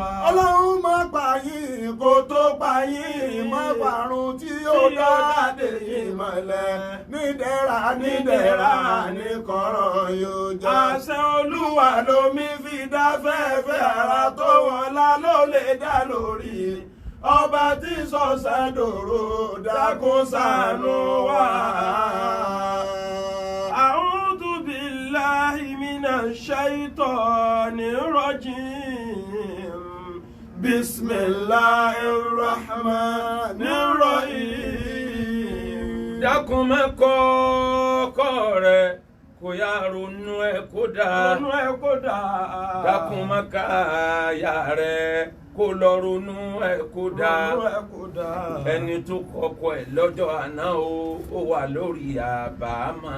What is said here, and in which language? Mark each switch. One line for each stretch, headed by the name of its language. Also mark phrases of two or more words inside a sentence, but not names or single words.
Yoruba: Ọlọ́run má pààyàn kó tó pààyàn má parun tí ó dáadé ìmọ̀lẹ̀ nídẹ̀ra nídẹ̀ra ní kọ̀rọ̀ yóò jẹ́. àṣà Olúwa lomi fi dá fẹ́fẹ́ ara tó wọlá ló lè dá lórí ọba tí sọ̀sán dòrò dákun ṣàánú wa.
Arabic: أعوذ بالله من الشيطان الرجيم. بسم الله الرحمن الرحيم.
Yoruba: dákun má kọ́kọ́ rẹ̀ kó yá ronú ẹ̀ kó dáa. Ronú ẹ̀ kó dáa. dákun má káyà rẹ̀ kó lọ ronú ẹ̀ kó dáa. Ronú ẹ̀ kó dáa. ẹni tó kọ́kọ́ ẹ̀ lọ́jọ́ àná ó wà lórí àbámọ̀.